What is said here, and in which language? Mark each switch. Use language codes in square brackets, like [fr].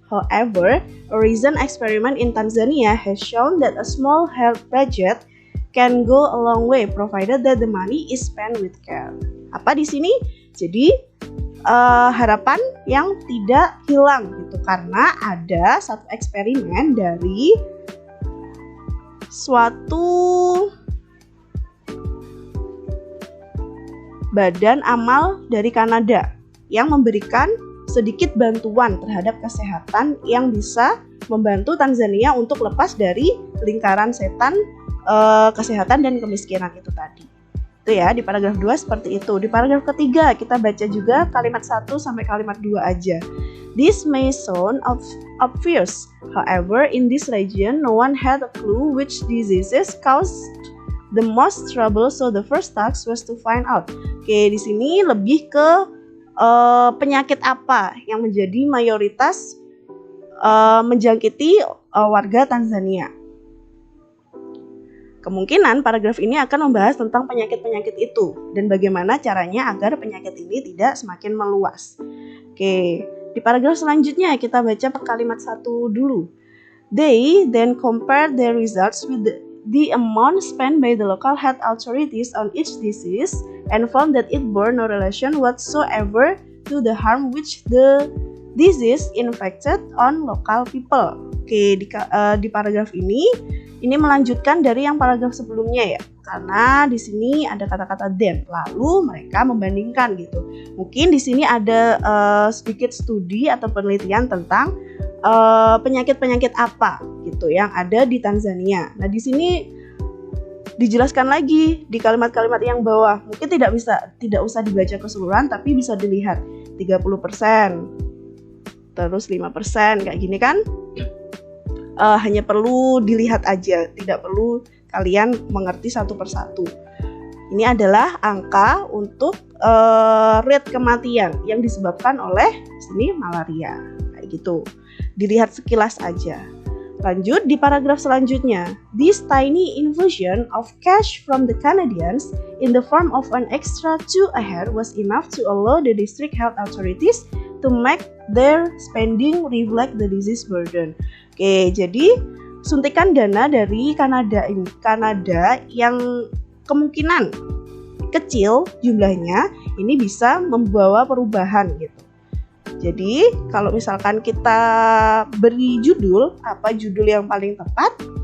[en] However, a recent experiment in Tanzania has shown that a small health budget can go a long way provided that the money is spent with care. [id] Apa di sini? Jadi harapan yang tidak hilang gitu, karena ada satu eksperimen dari suatu badan amal dari Kanada yang memberikan sedikit bantuan terhadap kesehatan yang bisa membantu Tanzania untuk lepas dari lingkaran setan kesehatan dan kemiskinan itu tadi. Itu ya, di paragraf 2 seperti itu. Di paragraf ketiga kita baca juga kalimat 1 sampai kalimat 2 aja. [en] This may sound obvious. However, in this region, no one had a clue which diseases caused the most trouble, so the first task was to find out. [id] Oke, di sini lebih ke penyakit apa yang menjadi mayoritas menjangkiti warga Tanzania. Kemungkinan paragraf ini akan membahas tentang penyakit-penyakit itu dan bagaimana caranya agar penyakit ini tidak semakin meluas. Oke, di paragraf selanjutnya kita baca kalimat 1 dulu. [en] They then compared their results with the amount spent by the local health authorities on each disease and found that it bore no relation whatsoever to the harm which the disease inflicted on local people. [id] Oke, di paragraf ini melanjutkan dari yang paragraf sebelumnya ya, karena di sini ada kata-kata then, lalu mereka membandingkan gitu. Mungkin di sini ada sedikit studi atau penelitian tentang penyakit-penyakit apa gitu yang ada di Tanzania. Nah, di sini dijelaskan lagi di kalimat-kalimat yang bawah. Mungkin tidak usah dibaca keseluruhan, tapi bisa dilihat 30%, terus 5% kayak gini kan. Hanya perlu dilihat aja, tidak perlu kalian mengerti satu persatu. Ini adalah angka untuk rate kematian yang disebabkan oleh sini malaria, kayak gitu. Dilihat sekilas aja. Lanjut di paragraf selanjutnya. [en] This tiny infusion of cash from the Canadians in the form of an extra 2 a year was enough to allow the district health authorities to make their spending reflect the disease burden. [id] Oke, jadi suntikan dana dari Kanada yang kemungkinan kecil jumlahnya ini bisa membawa perubahan gitu. Jadi kalau misalkan kita beri judul, apa judul yang paling tepat?